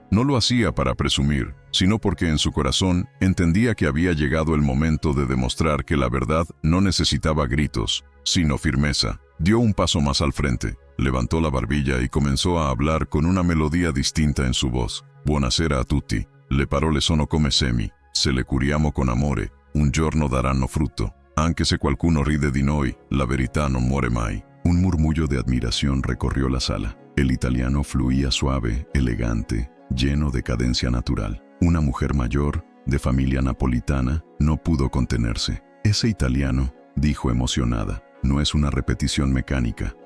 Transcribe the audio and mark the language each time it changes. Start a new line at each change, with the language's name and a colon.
Spanish: No lo hacía para presumir, sino porque en su corazón entendía que había llegado el momento de demostrar que la verdad no necesitaba gritos, sino firmeza. Dio un paso más al frente, levantó la barbilla y comenzó a hablar con una melodía distinta en su voz.
Italian: Buonasera a tutti, le parole sono come semi, se le curiamo con amore, un giorno daranno frutto, anche se qualcuno ride di noi, la verità non muore mai.
Spanish: Un murmullo de admiración recorrió la sala. El italiano fluía suave, elegante, lleno de cadencia natural. Una mujer mayor, de familia napolitana, no pudo contenerse. Ese italiano, dijo emocionada, no es una repetición mecánica.